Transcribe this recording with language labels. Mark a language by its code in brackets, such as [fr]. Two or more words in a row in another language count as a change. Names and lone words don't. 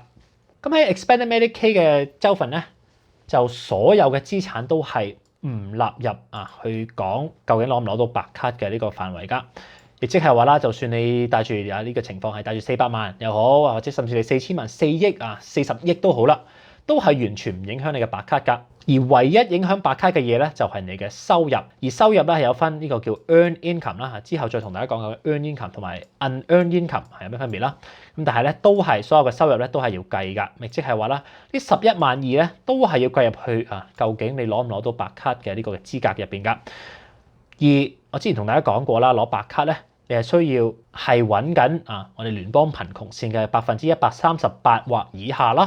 [yue] 咁喺 Expanded Medicaid 嘅州份咧，就所有嘅資產都係唔納入去講究竟攞唔攞到白卡嘅呢個範圍㗎，亦即係話啦，就算你帶住呢個情況係帶住400萬又好，或者甚至你4000萬、4億40億都好啦，都係完全唔影響你嘅白卡㗎。而唯一影響白卡嘅嘢咧，就係你嘅收入。而收入咧係有分呢個叫 [en] earned income [yue] 啦，之後再同大家講下 [en] earned income [yue] 同埋 [en] unearned income [yue] 係有咩分別啦。咁但係咧都係所有嘅收入咧都係要計㗎，亦即係話啦，呢112000咧都係要計入去究竟你攞唔攞到白卡嘅呢個嘅資格入邊㗎。而我之前同大家講過啦，攞白卡咧，你係需要係揾緊我哋聯邦貧窮線嘅138%或以下啦。